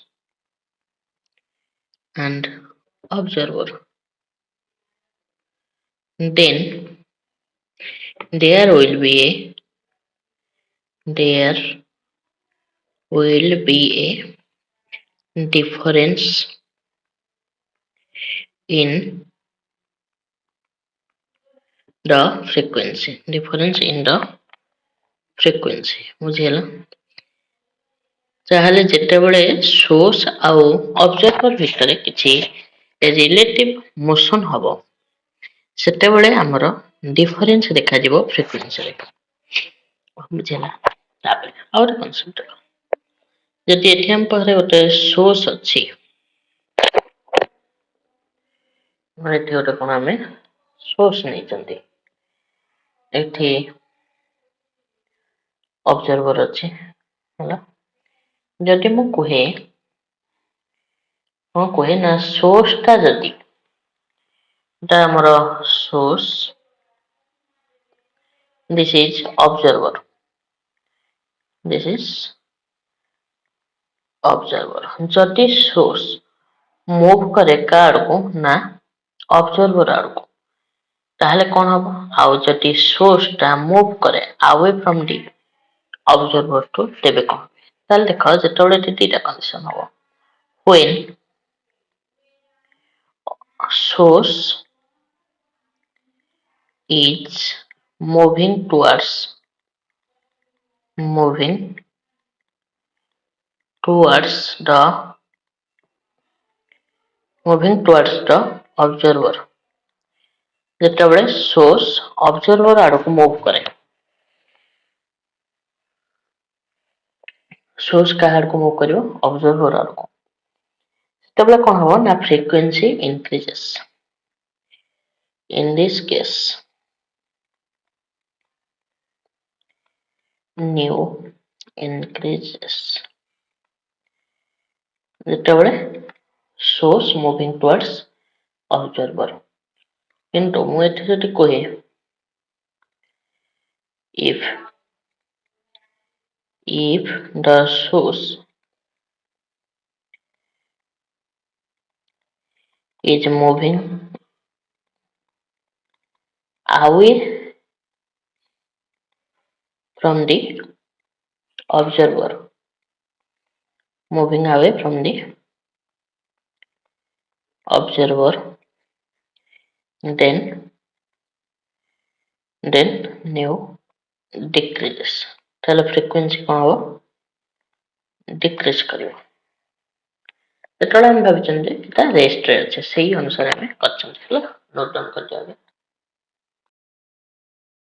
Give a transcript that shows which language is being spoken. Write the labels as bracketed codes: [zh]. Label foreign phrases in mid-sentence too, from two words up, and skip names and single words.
[en] and observer, then there will be a difference in the frequency. [or] ବୁଝିହେଲା. ତାହେଲେ ଯେତେବେଳେ source ଆଉ observer ଭିତରେ କିଛି [en] relative motion [or] ହବ ସେତେବେଳେ ଆମର difference ଦେଖାଯିବ frequency ରେ. ବୁଝିହେଲା. ତାପରେ ଆଉ ଗୋଟେ concept, ଯଦି ଏଠି ଆମ ପାଖରେ ଗୋଟେ source ଅଛି, ଏଠି ଗୋଟେ କ'ଣ ଆମେ source ନେଇଛନ୍ତି, ଏଠି observer ଅଛି ହେଲା. ଯଦି ମୁଁ କୁହେ ନା source ଟା ଯଦି ଏଟା ଆମର source, [en] this is observer, [or] ଯଦି source move କରେ କା ଆଡକୁ ନା observer ଆଡକୁ, ତାହେଲେ କ'ଣ ହବ? ଆଉ ଯଦି source ଟା move କରେ [en] away from the observer to, [or] ତେବେ କ'ଣ? ତାହେଲେ ଦେଖ ଯେତେବେଳେ ଏଠି ଦିଟା condition ହବ, when [en] source is moving towards the observer, [or] ଯେତେବେଳେ source observer ଆଡକୁ move କରେ, source କାହା ଆଡକୁ move କରିବ? observer ଆଡକୁ, ସେତେବେଳେ କ'ଣ ହବ ନା [en] frequency increases. In this case nu increases ଯେତେବେଳେ source moving towards observer. [or] କିନ୍ତୁ ମୁଁ ଏଠି ଯଦି କହେ [en] if the source is moving away from the observer, then nu decreases. [or] ତାହେଲେ frequency କ'ଣ ହବ? decrease କରିବ. ଯେତେବେଳେ ଆମେ ଭାବିଛନ୍ତି ଯେ ଏଟା rest ରେ ଅଛି, ସେଇ ଅନୁସାରେ ଆମେ କରିଛନ୍ତି ହେଲା. [en] note down [or] କରିଦିଅ.